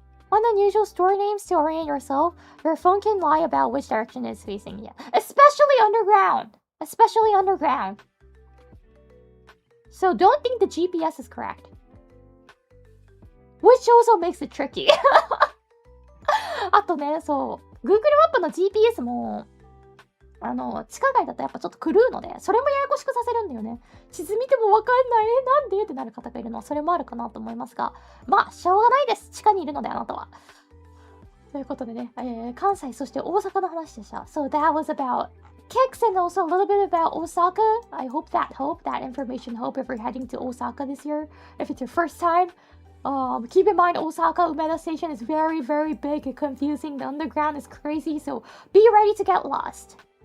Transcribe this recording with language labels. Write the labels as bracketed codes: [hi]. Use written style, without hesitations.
[en] One unusual store names to orient yourself, your phone can lie about which direction it's facing. Yeah, especially underground. Especially underground. So don't think the GPS is correct. Which also makes it tricky. [ja] あとね、そう、Google マップの GPS も、地下街だとやっぱちょっと狂うので、それもややこしくさせるんだよね。地図見てもわかんない。なんでってなる方がいるのは、それもあるかなと思いますが、まあ、しょうがないです。地下にいるので、あなたは。ということでね、関西、そして大阪の話でした。 [en] So that was about kicks and also a little bit about Osaka. I hope that information help if you're heading to Osaka this year. If it's your first time, keep in mind Osaka Umeda Station is very, very big and confusing. The underground is crazy, so be ready to get lost.